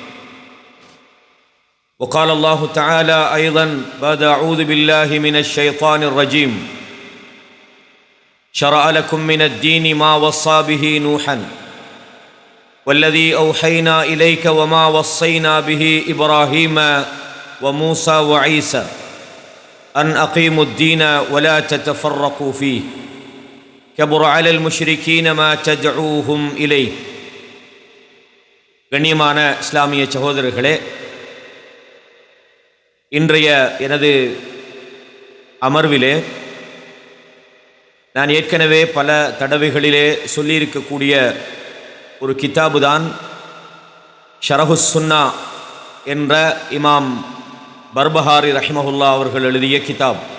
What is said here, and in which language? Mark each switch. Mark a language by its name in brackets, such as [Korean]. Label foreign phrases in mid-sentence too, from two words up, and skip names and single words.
[Arabic] وقال الله تعالى أيضا بعد أعوذ بالله من الشيطان الرجيم: شرع لكم من الدين ما وصى به نوحا والذي أوحينا إليك وما وصينا به إبراهيم وموسى وعيسى أن أقيموا الدين ولا تتفرقوا فيه كبر على المشركين ما تدعوهم إليه. [Tamil] கண்ணியமான இஸ்லாமிய சகோதரர்களே, இன்றைய எனது அமர்விலே நான் ஏற்கனவே பல தடவைகளிலே சொல்லியிருக்கக்கூடிய ஒரு கிதாபு தான் ஷரஹுஸ் சுன்னா என்ற இமாம் பர்பஹாரி ரஹிமஹுல்லா அவர்கள் எழுதிய கிதாப்.